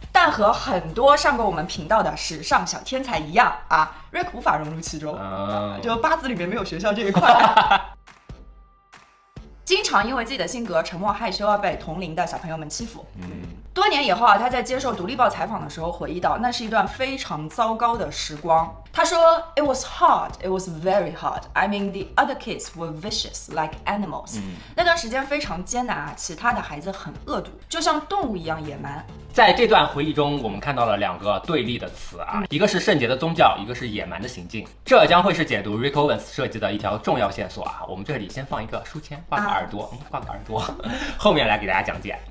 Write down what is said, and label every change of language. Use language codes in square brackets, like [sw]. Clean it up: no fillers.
[zh] 但和很多上过我们频道的时尚小天才一样啊，Rick 无法融入其中，就八字里面没有学校这一块。经常因为自己的性格沉默害羞而被同龄的小朋友们欺负。多年以后啊，他在接受《独立报》采访的时候回忆到，那是一段非常糟糕的时光。他说 [en] ：“It was hard, it was very hard. I mean, the other kids were vicious like animals.” [zh] 那段时间非常艰难啊，其他的孩子很恶毒，就像动物一样野蛮。在这段回忆中，我们看到了两个对立的词啊，一个是圣洁的宗教，一个是野蛮的行径。这将会是解读 Rick Owens 设计的一条重要线索啊。我们这里先放一个书签，挂个耳朵，后面来给大家讲解。